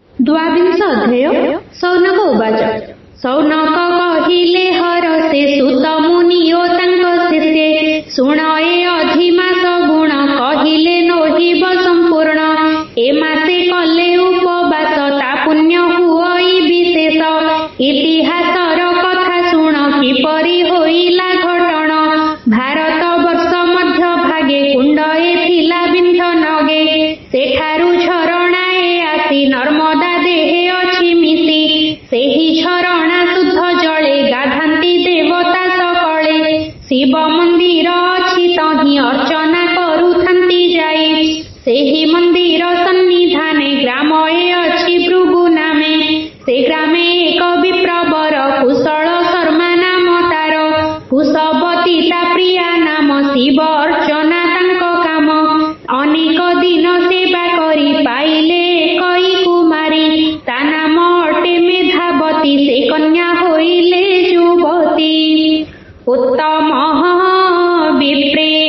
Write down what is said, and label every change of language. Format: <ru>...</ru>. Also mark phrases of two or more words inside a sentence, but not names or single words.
<or>ଦ୍ୱାବିଂଶ ଅଧ୍ୟାୟ। ସୌନକ ଉବାଚ ସୌନକ କହିଲେ ହରସେ ସୁତ ମୁନିୟୋ ତାଙ୍କ ଶିଷ୍ୟେ ଶୁଣ ଏ ଅଧିମାସ ଗୁଣ କହିଲେ ନୋହିବ ସମ୍ପୂର୍ଣ୍ଣ ଏ ମାସେ କଲେ ଉପବାସ ତା ପୁଣ୍ୟ ହୁଇ ବିଶେଷ ଇତିହାସର କଥା ଶୁଣ କିପରି ହୋଇଲା ଘଟଣ ଭାରତ ବର୍ଷ ମଧ୍ୟ ଭାଗେ କୁଣ୍ଡ ଏ ଥିଲା ବିନ୍ଧ ନଗେ ସେଠାରୁ ଝରଣାଏ ଆସି ନର୍ମଦା ଦେହେ ଅଛି ମିଶି ସେହି ଝରଣା ଶୁଦ୍ଧ ଜଳେ ଗାଧାନ୍ତି ଦେବତା ସକଳେ ଶିବ ମନ୍ଦିର ଅଛି ତହିଁ ଅର୍ଚ୍ଚନା କରୁଥାନ୍ତି ଯାଇ ସେହି ମନ୍ଦିର ସନ୍ନିଧାନେ ଗ୍ରାମ ଏ ଅଛି ଭୃଗୁ ନାମେ ସେ ଗ୍ରାମେ ଏକ ବିପ୍ରବର କୁଶଳ ଶର୍ମା ନାମ ତାର କୁଶବତୀ ତା ପ୍ରିୟା ନାମ ଶିବ ଅର୍ଚ୍ଚନା ତାଙ୍କ କାମ ଅନେକ ଦିନ ସେବା କରି ପାଇଲେ କଇ କୁମାରୀ ତା ନାମ ଅଟେ ମେଧାବତୀ ସେ କନ୍ୟା ହୋଇଲେ ଯୁବତୀ ଉତ୍ତମ ବିପ୍ରେ</or>